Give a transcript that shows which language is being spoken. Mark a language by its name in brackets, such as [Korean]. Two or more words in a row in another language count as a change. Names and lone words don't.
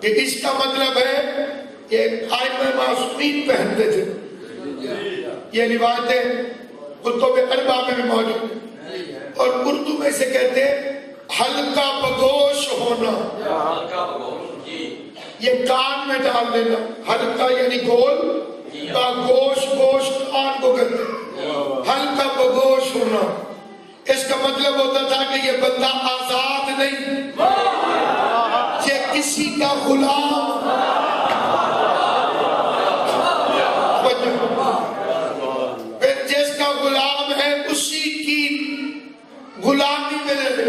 [Urdu] کہ اس کا مطلب ہے یہ آئمہ معصومین پہنتے تھے، یہ روایتیں کتب اربع میں بھی موجود ہیں، اور اردو میں سے کہتے ہیں ہلکا بگوش ہونا، یہ کان میں ڈال دینا، ہلکا یعنی گول، گوش گوش کان کو کہتے ہیں، ہلکا بگوش ہونا۔ اس کا مطلب ہوتا تھا کہ یہ بندہ آزاد نہیں، یہ کسی کا غلام، پھر جس کا غلام ہے اسی کی غلامی میں رہے۔